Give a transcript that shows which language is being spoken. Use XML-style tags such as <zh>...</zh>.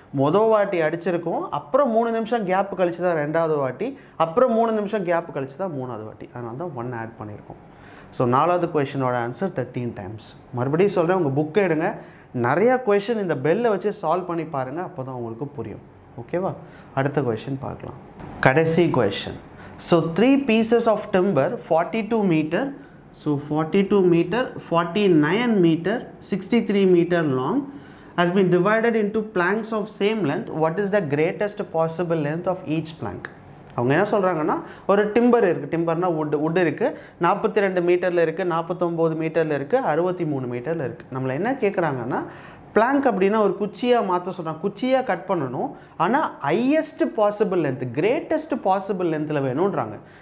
<ta>மொதல் வாட்டி அடிச்சிருக்கோம், அப்புறம் 3 நிமிஷம் கேப்பு கழிச்சு தான் 2வது வாட்டி, அப்புறம் 3 நிமிஷம் கேப்பு கழிச்சு தான் 3வது வாட்டி. அதனால தான் 1 ஆட் பண்ணியிருக்கோம். ஸோ 4வது கொஷினோட ஆன்சர் 13 டைம்ஸ். மறுபடியும் சொல்கிறேன், உங்கள் புக்கை எடுங்க, நிறையா கொஷின் இந்த பெல்லை வச்சு சால்வ் பண்ணி பாருங்கள், அப்போ தான் உங்களுக்கு புரியும். ஓகேவா? அடுத்த கொஷின் பார்க்கலாம். கடைசி question.</ta> <en>So 3 pieces of timber 42 meter, so 42 meter, 49 meter, 63 meter long has been divided into planks of same length. What is the greatest possible length of each plank?</en> <ta>அவங்க என்ன சொல்கிறாங்கன்னா, ஒரு டிம்பர் இருக்குது, டிம்பர்னால் வுட் இருக்குது, 42 மீட்டரில் இருக்குது, 49 மீட்டரில் இருக்குது, 63 மீட்டரில் இருக்குது. நம்மளை என்ன கேட்குறாங்கன்னா, பிளாங்க் அப்படின்னா ஒரு குச்சியாக மாற்ற சொல்கிறாங்க, குச்சியாக கட் பண்ணணும், ஆனால் highest possible length, greatest possible லென்த்தில் வேணுன்றாங்க.</ta>